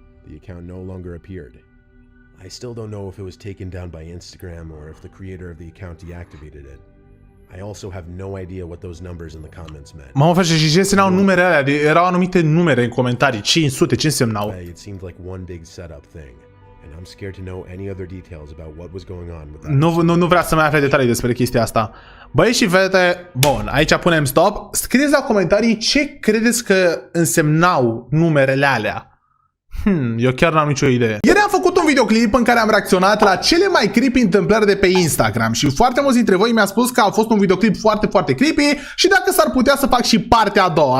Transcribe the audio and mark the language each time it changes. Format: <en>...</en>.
<en>The account no longer appeared. I still don't know if it was taken down by Instagram or if the creator of the account deactivated it. I also have no idea what those numbers in the comments meant.</en> <ro>Mamă, face și ce însemnau numere alea? Erau anumite numere în comentarii. 500, ce însemnau?</ro> <en>It seemed like one big setup thing. And I'm scared to know any other details about what was going on with that.</en> <ro>Nu vrea să mai afle detalii despre chestia asta. Băi și fete, bun, aici punem stop. Scrieți la comentarii ce credeți că însemnau numerele alea. Eu chiar n-am nicio idee. Ieri am făcut un videoclip în care am reacționat la cele mai creepy întâmplări de pe Instagram și foarte mulți dintre voi mi-a spus că a fost un videoclip foarte, foarte creepy și dacă s-ar putea să fac și partea a doua.</ro>